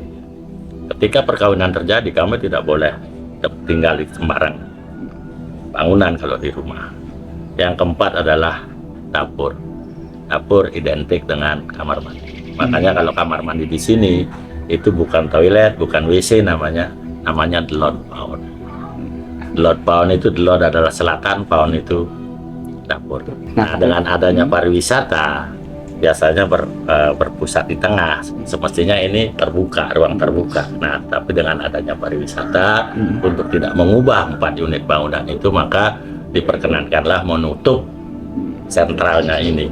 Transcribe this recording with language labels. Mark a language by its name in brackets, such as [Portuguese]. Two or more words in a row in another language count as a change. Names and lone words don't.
[Indonesian] Ketika perkawinan terjadi, kami tidak boleh tinggal di sembarang bangunan kalau di rumah. Yang keempat adalah dapur. Dapur identik dengan kamar mandi. Makanya kalau kamar mandi di sini itu bukan toilet, bukan WC, namanya delot paun. Delot paun itu, delot adalah selatan, paun itu dapur. Nah, dengan adanya pariwisata biasanya berpusat di tengah, semestinya ini terbuka, ruang terbuka. Nah, tapi dengan adanya pariwisata untuk tidak mengubah 4 unit bangunan itu, maka diperkenankanlah menutup sentralnya ini.